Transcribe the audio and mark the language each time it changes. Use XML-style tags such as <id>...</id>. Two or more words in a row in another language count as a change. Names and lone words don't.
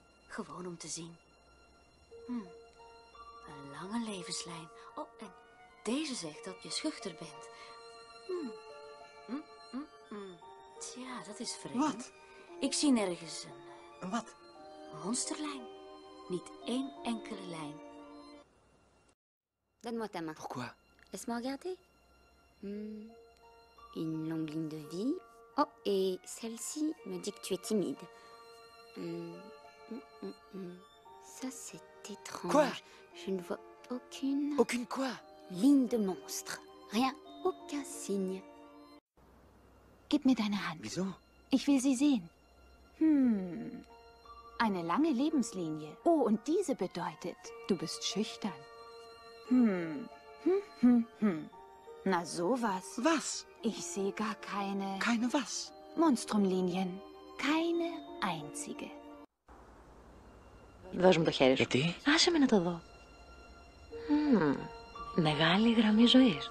<nl>Gewoon om te zien. Een lange levenslijn. Oh, en deze zegt dat je schuchter bent. Tja, dat is vreemd. Wat? Ik zie nergens een Een wat? monsterlijn. Niet één enkele lijn.</nl> <fr>Donne-moi ta main. Pourquoi? Laisse-moi regarder. Une longue ligne de vie. Oh, et celle-ci me dit que tu es timide. Ça, c'est étrange. Quoi? Je ne vois aucune Aucune quoi? ligne de monstre. Rien, aucun signe.</fr> <de>Gib mir deine Hand. Wieso? Ich will sie sehen. Eine lange Lebenslinie. Oh, und diese bedeutet, du bist schüchtern. Na sowas. Was? Ich sehe gar keine Keine was? Monstrumlinien. Keine einzige.</de> <el>Δώσ' μου το χέρι σου. Γιατί? Άσε με να το δω. Μεγάλη γραμμή ζωής.</el>